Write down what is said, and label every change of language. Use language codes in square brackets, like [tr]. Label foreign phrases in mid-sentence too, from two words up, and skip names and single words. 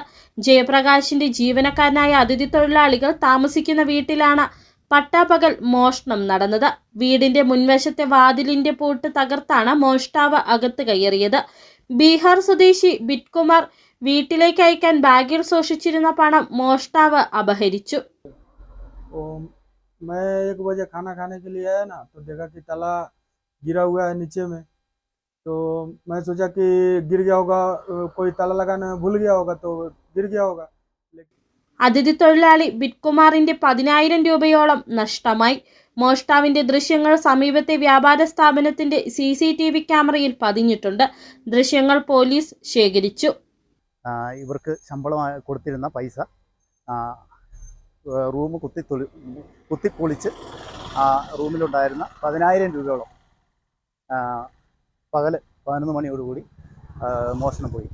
[ml] ജയപ്രകാശിന്റെ ജീവനക്കാരനായ അതിഥി തൊഴിലാളികൾ താമസിക്കുന്ന വീട്ടിലാണ് പട്ടാപ്പകൽ മോഷണം നടന്നത്. വീടിന്റെ മുൻവശത്തെ വാതിലിന്റെ പൂട്ട് തകർത്താണ് മോഷ്ടാവ് അകത്ത് കയറിയത്. ബീഹാർ സ്വദേശി ബിറ്റ്കുമാർ വീട്ടിലേക്ക് അയക്കാൻ ബാഗിൽ സൂക്ഷിച്ചിരുന്ന പണം മോഷ്ടാവ് അപഹരിച്ചു. [hi] मैं 1 बजे खाना खाने के लिए आया ना, तो देखा कि ताला गिरा हुआ है नीचे में। तो मैं सोचा कि गिर गया होगा, कोई ताला लगाने में भूल गया होगा, तो गिर गया होगा। [ml] അതിഥി തൊഴിലാളി ബിറ്റ്കുമാറിന്റെ 10,000 രൂപയോളം നഷ്ടമായി. മോഷ്ടാവിന്റെ ദൃശ്യങ്ങൾ സമീപത്തെ വ്യാപാര സ്ഥാപനത്തിന്റെ CCTV ക്യാമറയിൽ പതിഞ്ഞിട്ടുണ്ട്. ദൃശ്യങ്ങൾ പോലീസ് ശേഖരിച്ചു. ഇവർക്ക് ശമ്പളം കൊടുത്തിരുന്ന പൈസ റൂം കുത്തിപ്പൊളിച്ച് ആ റൂമിലുണ്ടായിരുന്ന 10,000 രൂപയോളം പകല് 11 മണിയോടുകൂടി മോഷണം പോയി.